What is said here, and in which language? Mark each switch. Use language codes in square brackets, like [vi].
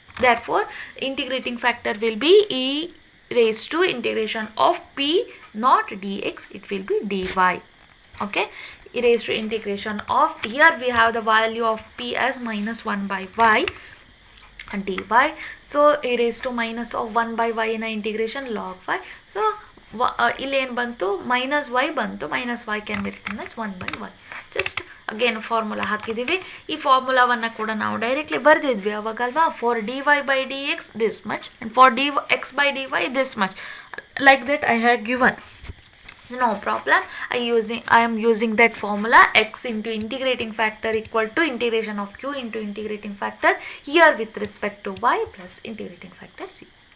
[en] Therefore integrating factor will be e raised to integration of p, not dx, it will be dy. Okay, e raised to integration of, here we have the value of p as minus 1 by y dy. So e raised to minus of 1 by y in integration log y. [kn] So ಇಲ್ಲಿ ಏನು ಬಂತು, minus Y ಬಂತು, [en] Minus y can be written as 1 by y. [kn] Just again formula ಹಾಕಿದ್ದೀವಿ. ಈ ಫಾರ್ಮುಲಾವನ್ನು ಕೂಡ ನಾವು directly ಬರೆದಿದ್ವಿ ಅವಾಗಲ್ವಾ, for [en] dy by dx this much and for dx by dy this much, like that I had given. No problem, I am using that formula, x into integrating factor equal to integration of q into integrating factor here with respect to y plus integrating factor c.